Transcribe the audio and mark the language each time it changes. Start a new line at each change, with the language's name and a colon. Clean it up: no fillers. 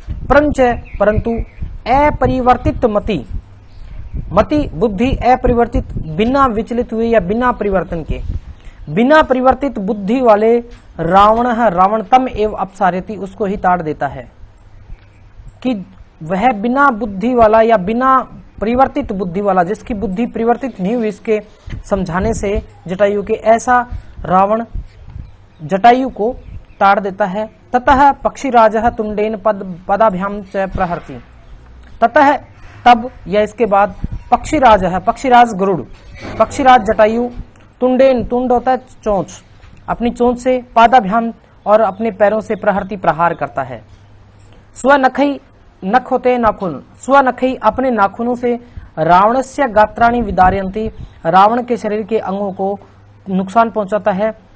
Hindi: परंतु अपरिवर्तित मति बुद्धि अपरिवर्तित, बिना विचलित हुए या बिना परिवर्तन के, बिना परिवर्तित बुद्धि वाले रावण
Sanskrit: तम एव अपसारयति,
Hindi: उसको ही ताड़ देता है कि वह बिना बुद्धि वाला या बिना परिवर्तित बुद्धि वाला, जिसकी बुद्धि परिवर्तित नहीं हुई, इसके समझाने से जटायु के, ऐसा रावण जटायु को ताड़ देता है।
Sanskrit: ततः पक्षीराजः तुंडेन पदाभ्याम च प्रहरति।
Hindi: ततः तब या इसके बाद पक्षीराज गरुड़, पक्षीराज जटायु तुंडेन, तुंड होता है चोंच, अपनी चोंच से पादाभ्याम और अपने पैरों से प्रहरति, प्रहार करता है। स्वनखई, नख होते हैं नाखून, स्वनखई अपने नाखूनों से
Sanskrit: रावणस्य गात्राणि विदारयन्ति,
Hindi: रावण के शरीर के अंगों को नुकसान पहुंचाता है।